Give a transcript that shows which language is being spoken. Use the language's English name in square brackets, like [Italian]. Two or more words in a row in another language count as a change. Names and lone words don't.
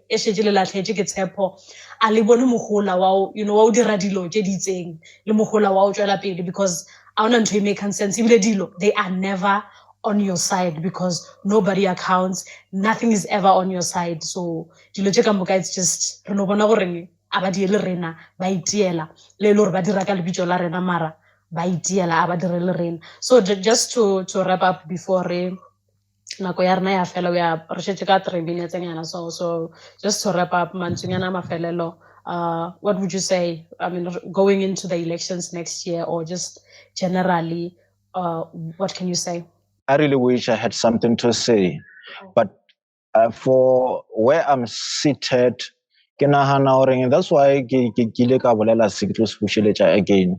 [English] Because they are never on your side because nobody accounts. Nothing is ever on your side. So it's just so just to wrap up before [Southern Sotho] nako ya rena ya fela [English] we are [Southern Sotho] re shetse ka 3 minutes nyana. [English] So just to wrap up [Southern Sotho] mantswenyana mafelelo, [English] what would you say, I mean, going into the elections next year or just generally, what can you say? I really wish I had something to say, but for where I'm seated, that's why again.